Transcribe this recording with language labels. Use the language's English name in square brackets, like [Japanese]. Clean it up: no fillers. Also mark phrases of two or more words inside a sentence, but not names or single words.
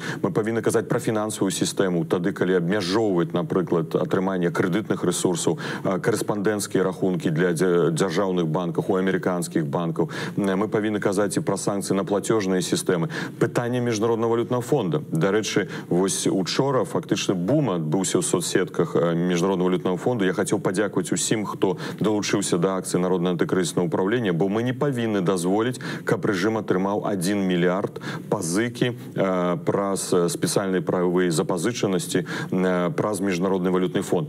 [Belarusian] Мы павінны казаць пра фінансавую сістэму, тады, калі абмяжоўваць, напрыклад, атрыманне крэдытных рэсурсаў, корэспандэнцкія рахункі для дзяржаўных банкаў, у амерыканскіх банкаў. Мы павінны казаць і пра санкцыі на плацёжныя сістэмы. Пытанне міжнароднага валютнага фонда. Дарэчы, вось учора фактычна бум адбыўся ў соцсетках [Ukrainian] Міжнародного валютного фонду. [Russian] Я хотел [Ukrainian] подякувати усім, хто долучився до акції Народного антикризисного управління, бо ми не повинні дозволити, каб режим отримав 1 мільярд позики праз спеціальні правові запозиченості праз Міжнародний валютний фонд.